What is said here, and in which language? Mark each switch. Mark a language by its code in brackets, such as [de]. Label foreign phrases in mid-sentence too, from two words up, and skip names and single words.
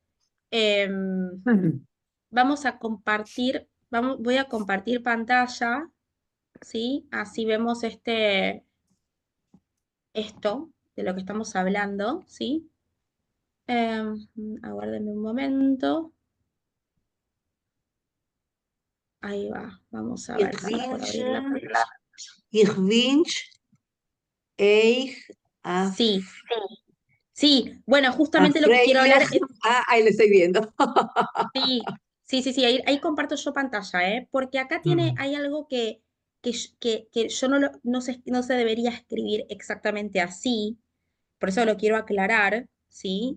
[es] Vamos a compartir, voy a compartir pantalla, ¿sí? Así vemos esto de lo que estamos hablando, ¿sí? Aguárdenme un momento. Ahí va, vamos a ver si puedo abrir la pantalla. [yi] איך ווינטש אײַך אַ [es] Sí, sí, bueno, justamente lo que quiero hablar es, ahí lo estoy viendo. sí, ahí comparto yo pantalla, ¿eh? Porque acá hay algo que yo no se debería escribir exactamente así, por eso lo quiero aclarar, ¿sí?